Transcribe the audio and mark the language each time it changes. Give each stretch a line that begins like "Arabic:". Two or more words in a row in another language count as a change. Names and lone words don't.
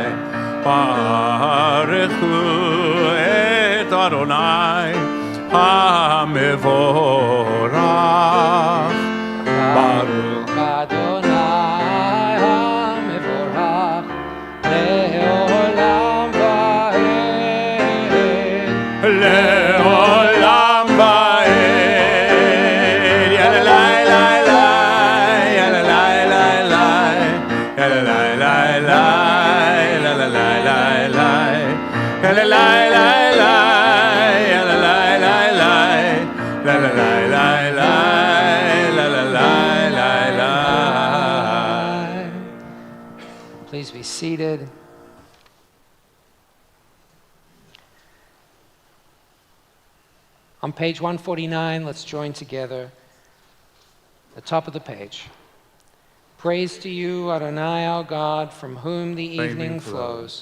Hebrew: ברכו את אדני המבורך, ברוך אדני המבורך לעולם ועד, לעולם ועד. Ya la la la la, ya la la la la, ya la la la la, la la la la la, ya la la la la, ya la la la la, la la la la la, la la la la la.
English: Please be seated. On page 149, let's join together. The top of the page. Praise to you, Adonai our God, from whom the evening flows.